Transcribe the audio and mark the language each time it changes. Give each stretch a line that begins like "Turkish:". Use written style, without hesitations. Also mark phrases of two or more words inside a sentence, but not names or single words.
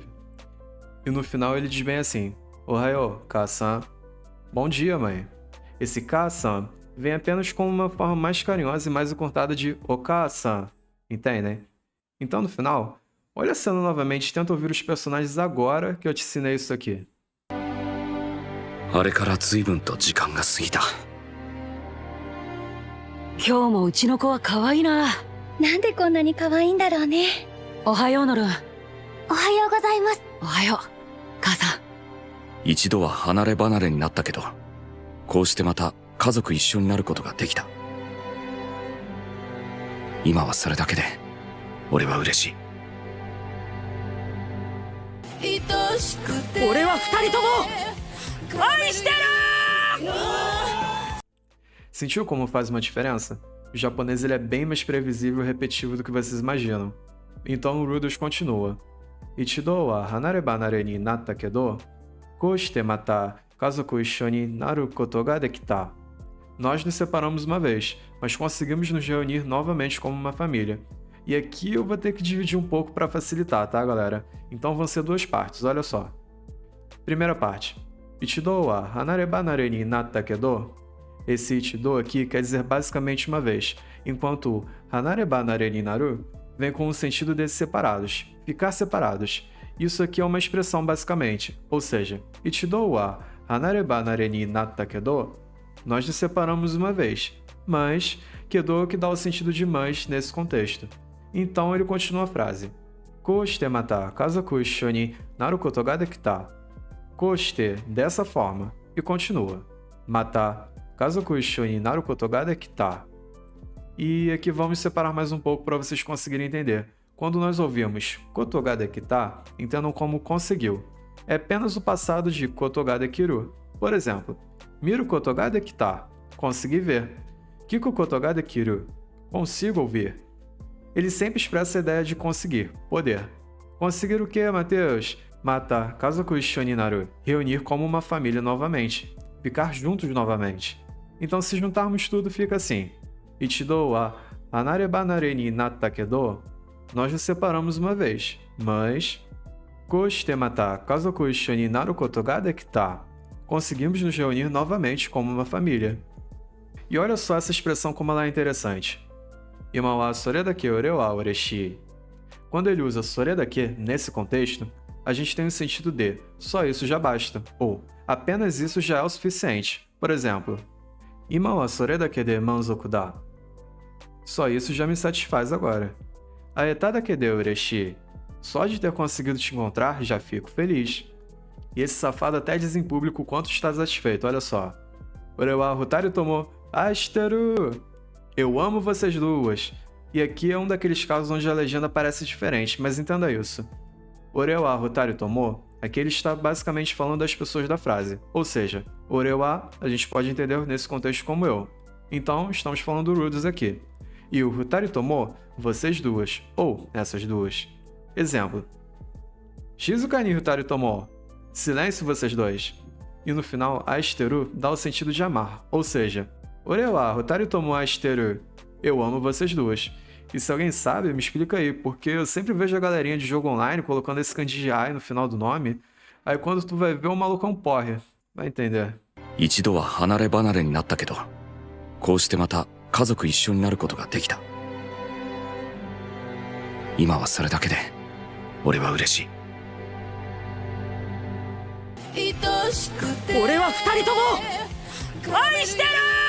Portuguese: E no final ele diz bem assim, Ohayo, Ka-san. Bom dia, mãe. Esse Ka-san vem apenas com uma forma mais carinhosa e mais encurtada de Oka-san, entendem? Então, no final, olha a cena novamente e tenta ouvir os personagens agora que eu te ensinei isso aqui.
Japanese: あれから随分と時間が過ぎた。今日もうちの子は可愛いな。なんでこんなに可愛いんだろうね。おはようノルン。おはようございます。おはよう母さん。一度は離れ離れになったけど、こうしてまた家族一緒になることができた。今はそれだけで俺は嬉しい。俺は二人とも愛してる！
Portuguese: Sentiu como faz uma diferença? O japonês ele é bem mais previsível e repetitivo do que vocês imaginam. Então o Rudolph continua.
Japanese: 一度は離れ離れになったけど、こうしてまた家族一緒になることができた.
Portuguese: Nós nos separamos uma vez, mas conseguimos nos reunir novamente como uma família. E aqui eu vou ter que dividir um pouco para facilitar, tá, galera? Então vão ser duas partes, olha só. Primeira parte.
Japanese: 一度は離れ離れになったけど.
Portuguese: Esse ichido aqui quer dizer basicamente uma vez, enquanto o
Japanese: 離れ離れになる
Portuguese: vem com o sentido de separados, ficar separados. Isso aqui é uma expressão basicamente, ou seja,
Japanese: 一度は離れ離れになったけど,
Portuguese: nós nos separamos uma vez, mas kedo que dá o sentido de mas nesse contexto. Então ele continua a frase.
Japanese: こうしてまた家族一緒になることができた.
Portuguese: Koshite, dessa forma, e continua.
Japanese: また家族一緒になることができた.
Portuguese: E aqui vamos separar mais um pouco para vocês conseguirem entender. Quando nós ouvimos
Japanese: ことができた,
Portuguese: entendam como conseguiu. É apenas o passado de
Japanese: ことができる.
Portuguese: Por exemplo,
Japanese: 見ることができた,
Portuguese: consegui ver.
Japanese: 聞くことができる,
Portuguese: consigo ouvir. Ele sempre expressa a ideia de conseguir, poder. Conseguir o que, Matheus?
Japanese: また家族一緒になる,
Portuguese: reunir como uma família novamente, ficar juntos novamente. Então se juntarmos tudo fica assim.
Japanese: 一度は離れ離れになったけど,
Portuguese: nós nos separamos uma vez, mas
Japanese: こうしてまた家族一緒になることができた,
Portuguese: conseguimos nos reunir novamente como uma família. E olha só essa expressão como ela é interessante.
Japanese: 今はそれだけ俺は嬉しい.
Portuguese: Quando ele usa
Japanese: それだけ
Portuguese: nesse contexto, a gente tem o sentido de só isso já basta, ou apenas isso já é o suficiente. Por exemplo,
Japanese: 今はそれだけで満足だ.
Portuguese: Só isso já me satisfaz agora.
Japanese: 会えただけで嬉しい.
Portuguese: Só de ter conseguido te encontrar, já fico feliz. E esse safado até diz em público o quanto está satisfeito, olha só.
Japanese: 俺は二人とも愛してる.
Portuguese: Eu amo vocês duas. E aqui é um daqueles casos onde a legenda parece diferente, mas entenda isso.
Japanese: 俺は二人とも,
Portuguese: aqui ele está basicamente falando das pessoas da frase. Ou seja,
Japanese: 俺は
Portuguese: a gente pode entender nesse contexto como eu. Então, estamos falando do Rudolph aqui. E o
Japanese: 二人とも,
Portuguese: vocês duas, ou essas duas. Exemplo.
Japanese: 静かに二人とも.
Portuguese: Silêncio vocês dois. E no final, asteru dá o sentido de amar, ou seja,
Japanese: 俺はホタルとも愛してる.
Portuguese: Eu amo vocês duas. E se alguém sabe, me explica aí, porque eu sempre vejo a galerinha de jogo online colocando esse kanji de ai no final do nome, aí quando tu vai ver o malucão porre. Vai entender.
Japanese: 一度は離れ離れになったけど、こうしてまた家族一緒になることができた。今はそれだけで俺は嬉しい。俺は二人とも愛してる。